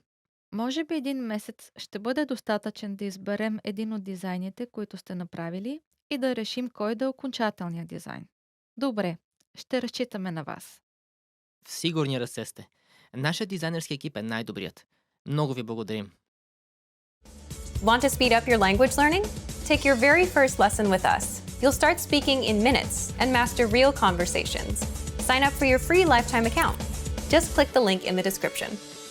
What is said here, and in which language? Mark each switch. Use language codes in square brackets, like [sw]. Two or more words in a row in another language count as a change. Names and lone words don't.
[bg] Може би 1 месец ще бъде достатъчен да изберем един от дизайните, които сте направили и да решим кой да е окончателният дизайн. Добре, ще разчитаме на вас. В сигурни ръце сте. Нашият дизайнерски екип е най-добрият. Много ви благодарим. [en] Want to speed up your language learning? Take your very first lesson with us. You'll start speaking in minutes and master real conversations. Sign up for your free lifetime account. Just click the link in the description.